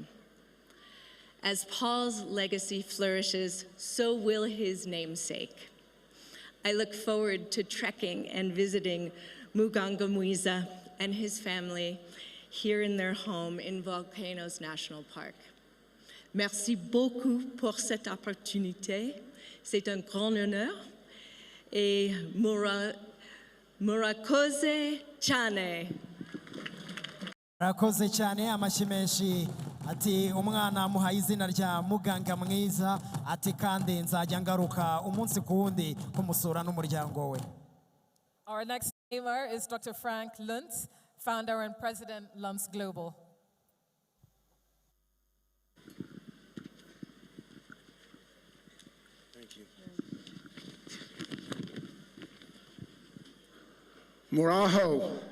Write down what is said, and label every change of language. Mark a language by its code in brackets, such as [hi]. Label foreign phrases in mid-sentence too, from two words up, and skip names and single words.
[en] As Paul's legacy flourishes, so will his namesake. I look forward to trekking and visiting Muganga Mwiza and his family here in their home in Volcanoes National Park. [fr] Merci beaucoup pour cette opportunité. C'est un grand honneur. Et [rw] murakoze cyane. Murakoze cyane, amashyi menshi. Ati umwana muhaye izina rya Muganga Mwiza, ati kandi nzajya ngaruka umunsi ku wundi kumusura n'umuryango we. [en] Our next namer is Dr. Frank Luntz, founder and president, Luntz Global. Thank you. [rw] Muraho.